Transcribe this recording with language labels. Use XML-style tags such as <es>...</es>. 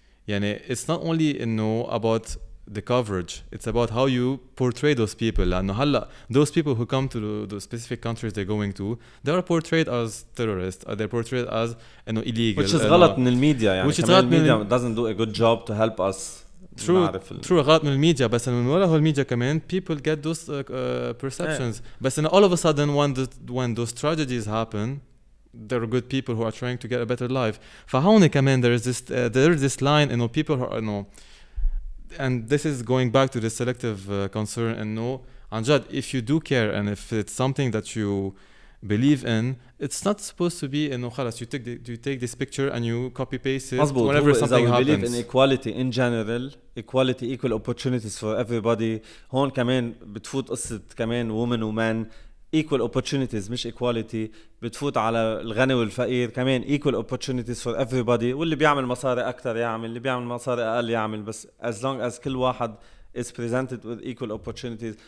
<ar>يعني</ar> <en>it's not only about the coverage, it's about how you portray those people.</en> <ar>لأنه هلا</ar> <en>those people who come to the specific countries they're going to, they are portrayed as terrorists, they're portrayed as illegal, which is</en> <ar>غلط من الميديا يعني كمان الميديا</ar> <en>doesn't do a good job to help us. True</en> <ar>غلط من الميديا بس من وراء الميديا كمان</ar> <en>people get those perceptions.</en> <ar>بس</ar> <en>all of a sudden when those tragedies happen there are good people who are trying to get a better life.</en> <ar>فهون كمان</ar> <en>there is this line people who and this is going back to the selective concern</en> <ar>عن جد</ar> <en>if you do care and if it's something that you believe in it's not supposed to be</en> <ar>خلاص</ar> <en>you take this picture and you copy paste it</en> <ar>مزبوط.</ar> <en>whenever something happens. believe in equality in general, equality, equal opportunities for everybody.</en> <ar>هون كمان بتفوت قصة كمان</ar> <en>women</en> <ar>و</ar> <en>men equal opportunities</en> <ar>مش</ar> <en>equality.</en> <ar>بتفوت على الغني والفقير كمان</ar> <en>equal opportunities for everybody.</en> <ar>واللي بيعمل مصاري أكتر يعمل, اللي بيعمل مصاري أقل يعمل, بس</ar> <en>as long as</en> <ar>كل واحد</ar> <en>is presented with equal opportunities.</en>